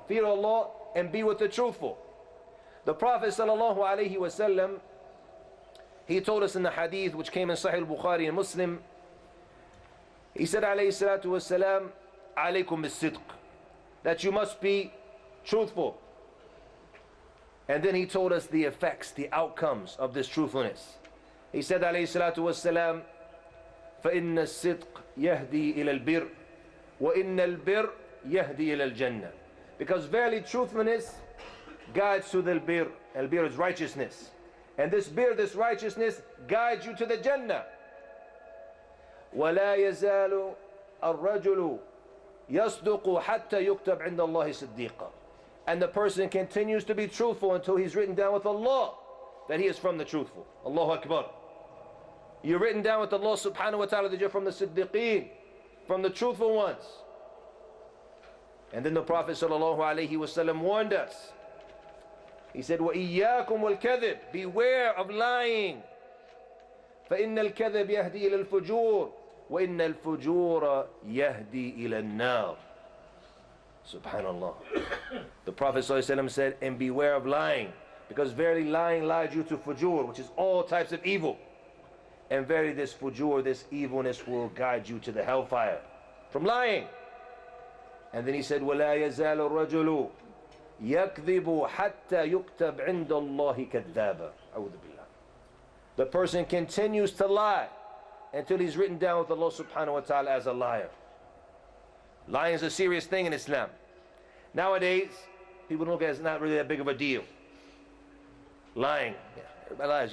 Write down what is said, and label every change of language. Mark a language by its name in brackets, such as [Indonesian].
[English] Fear Allah and be with the truthful. The Prophet sallallahu alaihi wasallam, he told us in the Hadith which came in Sahih al-Bukhari and Muslim, he said alayhi salatu wasalam, alaykum bis-sidq, that you must be truthful. And then he told us the effects, the outcomes of this truthfulness. He said [Arabic] alayhi salatu wasalam, فَإِنَّ الصِّدْقِ يَهْدِي إِلَى الْبِرِّ وَإِنَّ الْبِرِّ يَهْدِي إِلَى الْجَنَّةِ. [English] Because verily truthfulness guides to the albir. Albir is righteousness. And this bir, this righteousness, guides you to the Jannah. [Arabic] وَلَا يَزَالُ الرَّجُلُ يَصْدُقُ حَتَّى يُكْتَبْ عِنْدَ اللَّهِ صِدِّيقًا. [English] And the person continues to be truthful until he's written down with Allah that he is from the truthful. Allahu Akbar. You're written down with Allah subhanahu wa ta'ala that you're from the Siddiqeen, from the truthful ones. And then the Prophet sallallahu alaihi wasallam warned us. He said, [Arabic] وَإِيَّاكُمْ وَالْكَذِبِ. [English] Beware of lying. [Arabic] فَإِنَّ الْكَذِبِ يَهْدِي إِلَى الْفُجُورِ وَإِنَّ الْفُجُورَ يَهْدِي إِلَى النَّارِ. Subhanallah. [English] The Prophet ﷺ said, and beware of lying, because verily lying lies you to fujur, which is all types of evil. And verily this fujur, this evilness, will guide you to the hellfire from lying. And then he said, [Arabic] وَلَا يَزَالُ الرَّجُلُ يَكْذِبُ حَتَّى يُكْتَبْ عِنْدَ اللَّهِ كَذَّابًا. أعوذ بالله. [English] The person continues to lie until he's written down with Allah subhanahu wa ta'ala as a liar. Lying is a serious thing in Islam. Nowadays, people look at it as not really that big of a deal. Lying, lies.